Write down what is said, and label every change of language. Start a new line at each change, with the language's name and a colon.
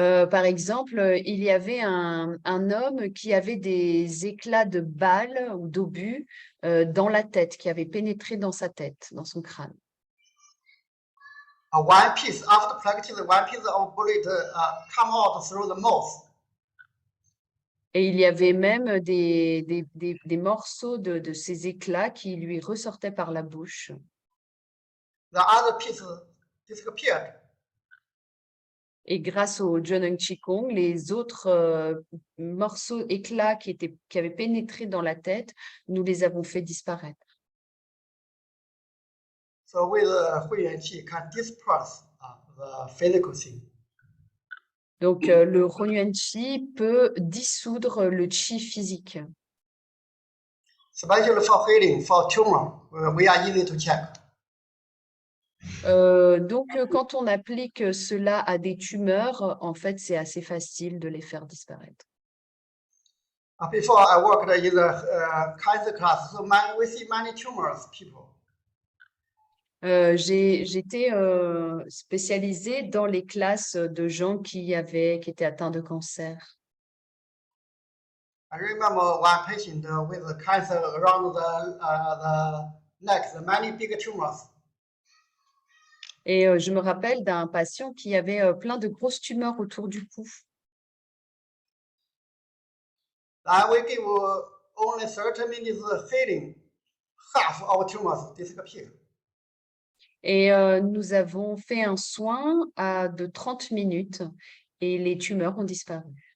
French: Par exemple, il y avait un homme qui avait des éclats de balles ou d'obus dans la tête, qui avaient pénétré dans sa tête, dans son crâne.
English: One piece, after practice, one piece of bullet come out through the mouth.
French: Et il y avait même des morceaux de ces éclats qui lui ressortaient par la bouche.
English: The other piece disappeared.
French: Et grâce au Zheneng Qigong, les autres morceaux, éclats qui avaient pénétré dans la tête, nous les avons fait disparaître.
English: So with Huiyuan Qi can disperse the physical thing.
French: Donc, le Hunyuan Qi peut dissoudre le qi physique.
English: Especially for healing, for tumor, we are easy to check.
French: Donc, quand on applique cela à des tumeurs, en fait, c'est assez facile de les faire disparaître.
English: Before I worked in the cancer class, so we see many tumors people.
French: J'étais spécialisée dans les classes de gens qui étaient atteints de cancer.
English: I remember one patient with cancer around the neck, the many big tumors.
French: Et je me rappelle d'un patient qui avait plein de grosses tumeurs autour du cou.
English: We give only 30 minutes healing, half of tumors disappear.
French: Et nous avons fait un soin de 30 minutes et les tumeurs ont disparu.